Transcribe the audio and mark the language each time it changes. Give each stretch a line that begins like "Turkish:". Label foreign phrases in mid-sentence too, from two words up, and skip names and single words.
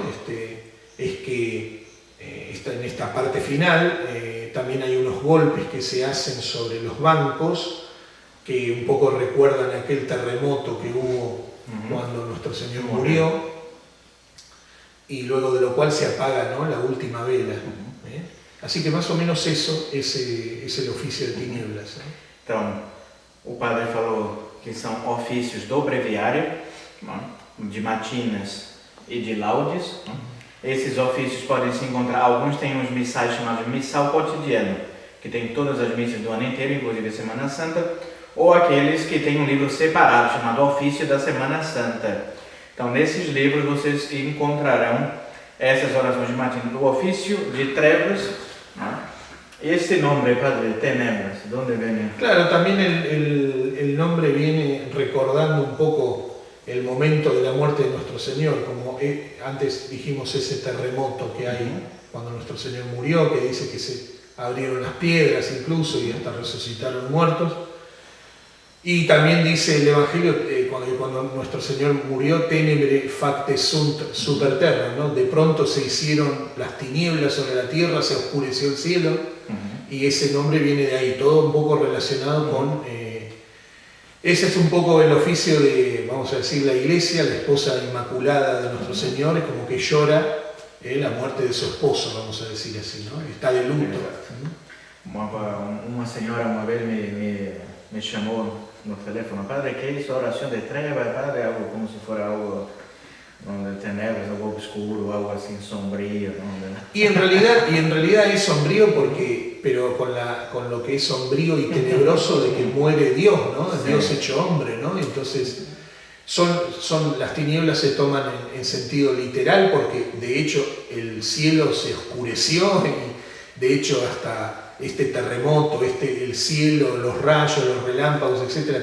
Spanish: Es que en esta parte final también hay unos golpes que se hacen sobre los bancos que un poco recuerdan aquel terremoto que hubo cuando nuestro Señor murió, y luego de lo cual se apaga, ¿no? La última vela. Así que más o menos eso es el oficio de tinieblas.
Portuguese: Então, o padre falou que são ofícios do breviário, de matinas e de laudes. Esses ofícios podem se encontrar, alguns têm uns missais chamados missal cotidiano, que tem todas as missas do ano inteiro, inclusive a Semana Santa, ou aqueles que têm um livro separado chamado Ofício da Semana Santa. Então, nesses livros vocês encontrarão essas orações de matina do ofício de trevas.
Spanish: Este nombre, padre, tenebras, ¿dónde viene? Claro, también el nombre viene recordando un poco el momento de la muerte de nuestro Señor, como antes dijimos, ese terremoto que hay cuando nuestro Señor murió, que dice que se abrieron las piedras incluso y hasta resucitaron muertos. Y también dice el Evangelio, cuando nuestro Señor murió,
Latin: tenebre facte sunt super terra,
Spanish: ¿no? De pronto se hicieron las tinieblas sobre la tierra, se oscureció el cielo, y ese nombre viene de ahí, todo un poco relacionado con... ese es un poco el oficio de, vamos a decir, la Iglesia, la esposa inmaculada de nuestro Señor, es como que llora la muerte de su esposo, vamos a decir así, ¿no? Está de luto.
Portuguese: Uma senhora uma vez me chamou no teléfono: padre, que é isso, oração de treva, padre, algo como se fosse de tenebras,
Spanish: algo oscuro, algo así sombrío. Y en realidad es sombrío pero con lo que es sombrío y tenebroso de que muere Dios, ¿no? Sí. Dios hecho hombre, ¿no? Entonces, las tinieblas se toman en sentido literal porque de hecho el cielo se oscureció y de hecho hasta este terremoto, el cielo, los rayos, los relámpagos, etc.